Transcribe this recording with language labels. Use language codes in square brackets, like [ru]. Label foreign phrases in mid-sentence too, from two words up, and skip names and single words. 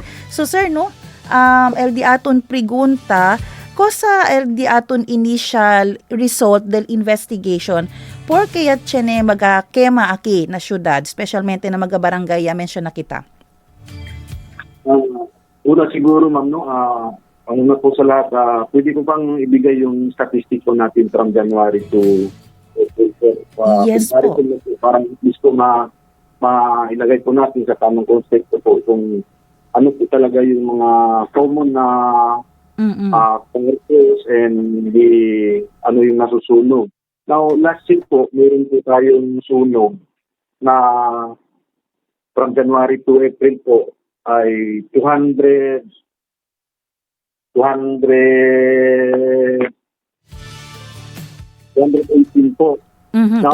[cbk] So sir no, el di aton pregunta cosa el di aton [en] initial result [cbk] del investigation porque ya tiene maga Kema aki na syudad, specialmente na maga barangay ya mention na kita. [tl] Una siguro ma'am, no, ang una po sa lahat, pwede ko pang ibigay yung statistic po natin [en] from January [tl] to yes po. Parang gusto mailagay po natin sa tamang concept po kung ano po talaga yung mga common na commercials and ano yung nasusunog. Now, [en] last year [tl] po, meron po tayong sunog na [en] from January to April [tl] po, ay 218 po. Now,